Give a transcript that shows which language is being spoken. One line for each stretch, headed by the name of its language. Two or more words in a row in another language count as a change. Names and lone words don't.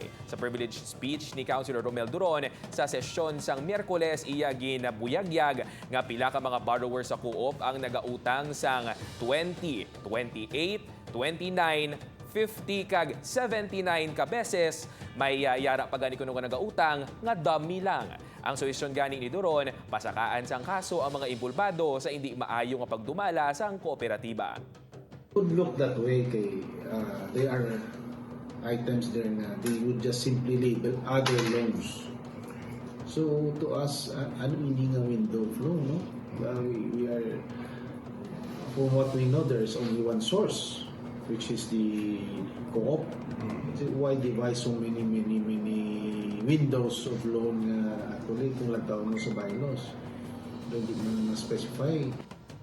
Hiligaynon: Sa
English: privileged speech
Hiligaynon: ni Councilor Romel Duron sa sesyon sang Miyerkules iya ginabuyagyag nga pila ka mga borrowers sa co-op ang nagautang sang 20, 28, 29, 50 kag 79 ka beses may yara pa gani kuno nga nagautang nga dami lang. Ang solusyon gani ni Duron, pasakaan sang kaso ang mga imbulbado sa hindi maayo nga pagdumala sang kooperatiba.
English: Would look that way kay there are items there na they would just simply label other loans. So to us,
Hiligaynon: ano hindi nga
English: window flow,
Hiligaynon: no?
English: We are, from what we know, there is only one source, which is the co-op. So why devise so many windows of loan actually
Hiligaynon: kung lagtaon mo sa
English: bylaws?
Hiligaynon: Hindi mo na specify.